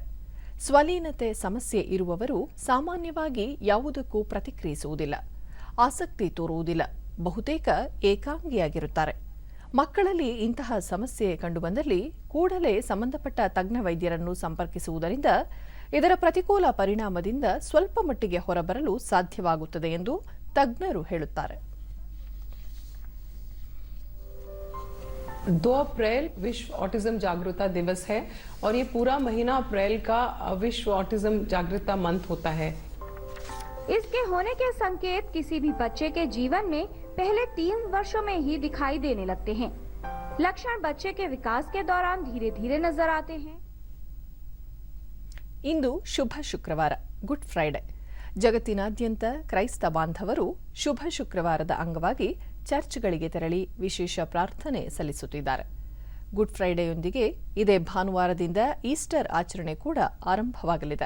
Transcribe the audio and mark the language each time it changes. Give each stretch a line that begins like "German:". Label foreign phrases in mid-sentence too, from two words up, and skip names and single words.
Kannada: ಸ್ವಲೀನತೆ ಸಮಸ್ಯೆ ಇರುವವರು ಸಾಮಾನ್ಯವಾಗಿ ಯಾವುದಕ್ಕೂ ಪ್ರತಿಕ್ರಿಯಿಸುವುದಿಲ್ಲ, ಆಸಕ್ತಿ ತೋರುವುದಿಲ್ಲ, ಬಹುತೇಕ ಏಕಾಂಗಿಯಾಗಿರುತ್ತಾರೆ. ಮಕ್ಕಳಲ್ಲಿ ಇಂತಹ ಸಮಸ್ಯೆ ಕಂಡುಬಂದಲ್ಲಿ ಕೂಡಲೇ ಸಂಬಂಧಪಟ್ಟ ತಜ್ಞ ವೈದ್ಯರನ್ನು ಸಂಪರ್ಕಿಸುವುದರಿಂದ ಇದರ ಪ್ರತಿಕೂಲ ಪರಿಣಾಮದಿಂದ ಸ್ವಲ್ಪ ಮಟ್ಟಿಗೆ ಹೊರಬರಲು ಸಾಧ್ಯವಾಗುತ್ತದೆ ಎಂದು ತಜ್ಞರು ಹೇಳುತ್ತಾರೆ.
Hindi: 2 अप्रैल विश्व ऑटिज्म जागरूकता दिवस है और ये पूरा महीना अप्रैल का विश्व ऑटिज्म जागरूकता मंथ होता है. इसके होने के संकेत किसी भी बच्चे के जीवन में पहले 3 वर्षों में ही दिखाई देने लगते हैं। लक्षण बच्चे के विकास के दौरान धीरे धीरे नजर आते हैं।
Kannada: ಇಂದು ಶುಭ ಶುಕ್ರವಾರ, ಗುಡ್ ಫ್ರೈಡೆ. ಜಗತ್ತಿನಾದ್ಯಂತ ಕ್ರೈಸ್ತ ಬಾಂಧವರು ಶುಭ ಶುಕ್ರವಾರದ ಅಂಗವಾಗಿ ಚರ್ಚ್ಗಳಿಗೆ ತೆರಳಿ ವಿಶೇಷ ಪ್ರಾರ್ಥನೆ ಸಲ್ಲಿಸುತ್ತಿದ್ದಾರೆ. ಗುಡ್ ಫ್ರೈಡೆಯೊಂದಿಗೆ ಇದೇ ಭಾನುವಾರದಿಂದ ಈಸ್ಟರ್ ಆಚರಣೆ ಕೂಡ ಆರಂಭವಾಗಲಿದೆ.